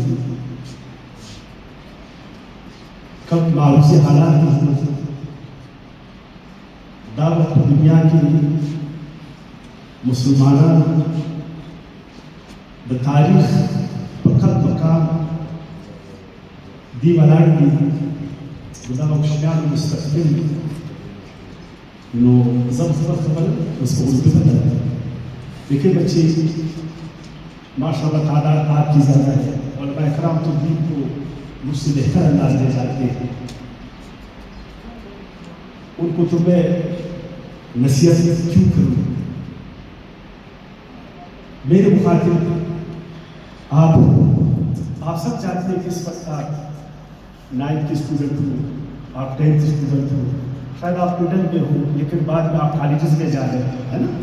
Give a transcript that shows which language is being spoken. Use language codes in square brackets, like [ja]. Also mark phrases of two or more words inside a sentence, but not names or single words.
[ps] کم معروضی حالات دي دا په دنیا کې مسلمانان د تاریخ په کل مقام دی ولاړ دي دا مشکل مستقبل نو زه خبر اوس په اردو کې [ur] لیکن بچے ماشاءاللہ تعداد آپ کی زیادہ ہے علما اکرام تو دین کو مجھ سے بہتر انداز میں جانتے ہیں ان کو تو میں نصیحت کیوں کروں میرے مخاطب آپ سب جانتے ہیں کہ اس وقت آپ 9th کے سٹوڈنٹ ہو آپ 10th سٹوڈنٹ ہو شاید آپ مڈل میں ہو، لیکن بعد میں آپ کالجز میں جا رہے ہو، ہے نا?